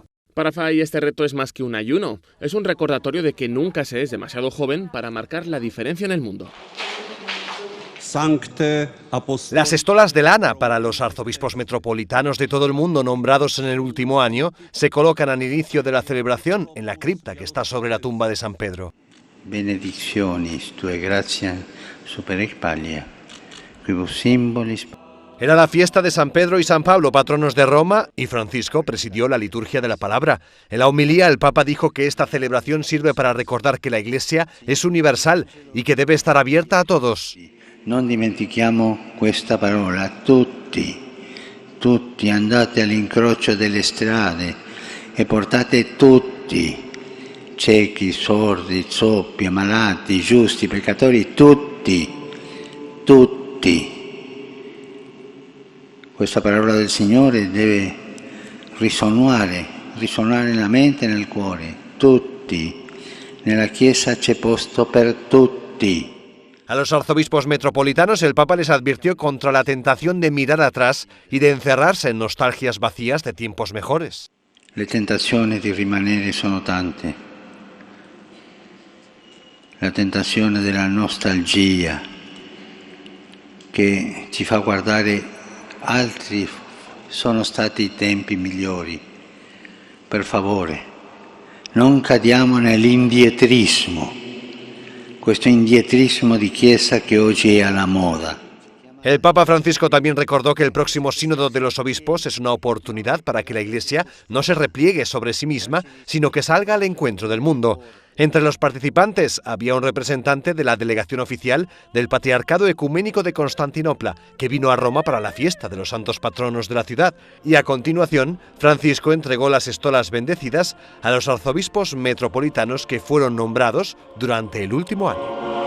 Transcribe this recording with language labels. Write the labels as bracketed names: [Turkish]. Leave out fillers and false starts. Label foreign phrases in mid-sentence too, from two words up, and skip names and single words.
[Spanish] Para Fay, este reto es más que un ayuno. Es un recordatorio de que nunca se es demasiado joven para marcar la diferencia en el mundo. Las estolas de lana para los arzobispos metropolitanos de todo el mundo nombrados en el último año se colocan al inicio de la celebración en la cripta que está sobre la tumba de San Pedro. [Latin] Benedictionis tue gratia super Espalia, quibus symbolis. [Spanish] Era la fiesta de San Pedro y San Pablo, patronos de Roma, y Francisco presidió la liturgia de la palabra. En la homilía, el Papa dijo que esta celebración sirve para recordar que la Iglesia es universal y que debe estar abierta a todos. [Italian] Non dimentichiamo questa parola, tutti, tutti andate all'incrocio delle strade e portate tutti, ciechi, sordi, zoppi, ammalati, giusti, peccatori, tutti, tutti. Questa parola del Signore deve risuonare nella mente e nel cuore, tutti. Nella Chiesa c'è posto per tutti. [Spanish] A los arzobispos metropolitanos el Papa les advirtió contra la tentación de mirar atrás y de encerrarse en nostalgias vacías de tiempos mejores. [Italian] Le tentazioni di rimanere sono tante. La tentazione della nostalgia che ci fa guardare altri sono stati i tempi migliori. Per favore, non cadiamo nell'indietrismo. Questo indietrismo di Chiesa che oggi è alla moda. [Spanish] El Papa Francisco también recordó que el próximo Sínodo de los Obispos es una oportunidad para que la Iglesia no se repliegue sobre sí misma, sino que salga al encuentro del mundo. Entre los participantes había un representante de la delegación oficial del Patriarcado Ecuménico de Constantinopla, que vino a Roma para la fiesta de los santos patronos de la ciudad, y a continuación Francisco entregó las estolas bendecidas a los arzobispos metropolitanos que fueron nombrados durante el último año.